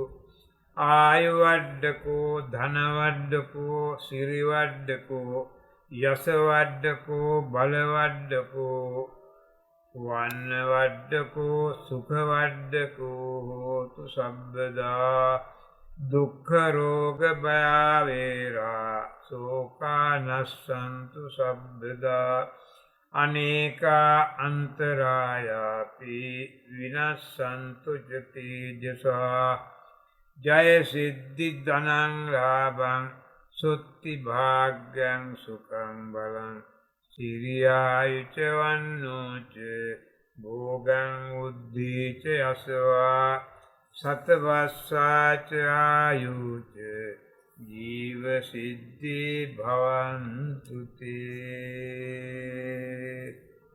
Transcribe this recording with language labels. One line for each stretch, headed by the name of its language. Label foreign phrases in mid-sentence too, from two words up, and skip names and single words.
Pali: ආයුවඩ්ඩකෝ ධනවඩ්ඩකෝ සිරිවඩ්ඩකෝ යසවඩ්ඩකෝ බලවඩ්ඩකෝ වන්නවඩ්ඩකෝ සුඛවඩ්ඩකෝ හෝතු සබ්බදා දුක්ඛ රෝග භයාවේරා සෝකානස්සන්තු සබ්බදා අනේකා අන්තරායාපි විනස්සන්තු ජතීජසා ජය සිද්ධි ධනං ලාභං සුත්ති භාග්‍යං සුඛං බලං සිරියායුච වන්නෝච භෝගං උද්ධීච යසවා සතවස්සාච ආයුච ජීව සිද්ධි භවන්තු තේ